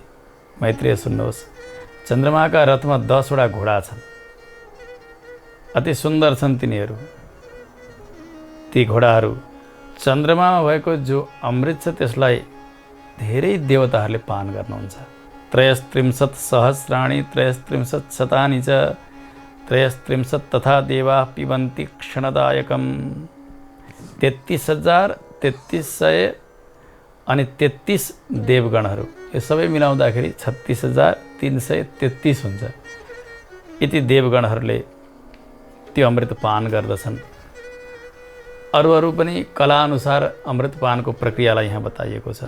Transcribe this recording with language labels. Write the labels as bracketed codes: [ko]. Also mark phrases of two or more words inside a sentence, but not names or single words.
[ne] मैत्रेय सुन्नुहोस्, चन्द्रमाका रथमा 10 वटा घोडा छन्। अति सुन्दर छन् तिनीहरू। ती घोडाहरू चन्द्रमामा भएको जो अमृत छ त्यसलाई धेरै देवताहरूले पान गर्नुहुन्छ। [sa] 33 सहस्राणि 33 शतानि च 33 तथा देवा पिबन्ति क्षणदायकम। [ne] 33,3300 अनि 33 देवगणहरू यो सबै मिलाउँदाखेरि 36,333 हुन्छ। यति देवगणहरूले त्यो अमृत पान गर्दछन्। अरू पनि कलाअनुसार अमृतपानको प्रक्रियालाई यहाँ बताइएको छ।